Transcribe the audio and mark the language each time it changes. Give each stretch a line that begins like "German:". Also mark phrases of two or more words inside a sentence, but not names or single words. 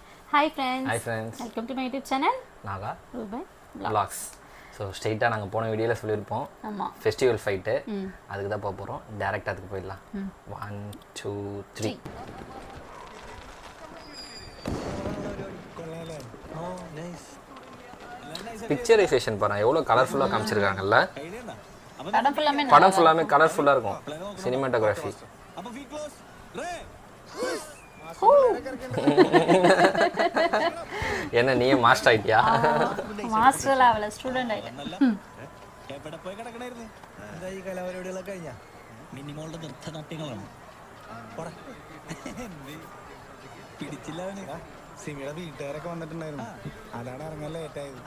English: Hi friends. Hi friends. Welcome to my YouTube channel. Naga Rubai
Tamil: Vlogs.
English: So straight
Tamil: நாங்க போன வீடியோல சொல்லிருப்போம். ஆமா.
English: festival fight.
Tamil: அதுக்கு தான் போக போறோம். டைரக்டா அதுக்கு போயிடலாம். 1 2 3. பிக்சரைசேஷன் பாருங்க எவ்வளவு கலர்ஃபுல்லா காமிச்சிருக்காங்கல்ல. படம் ஃபுல்லாமே கலர்ஃபுல்லா இருக்கும். சினிமாட்டோகிராஃபி. என்ன நீ மாஸ்டர் ஆயிட்டியா?
English: master level student
Malayalam: ആയിട്ട് എവിടെ പോയി കിടക്കണായിരുന്നു? എന്താ ഈ കലാപരിപാടികളൊക്കെ കഴിഞ്ഞാ? മിനിമോളുടെ നൃത്തനാട്യങ്ങളാണ്. പിടിച്ചില്ല അവന്. സിമിയുടെ വീട്ടുകാരൊക്കെ വന്നിട്ടുണ്ടായിരുന്നു, അതാണ് ഇറങ്ങാൻ ലേറ്റായത്.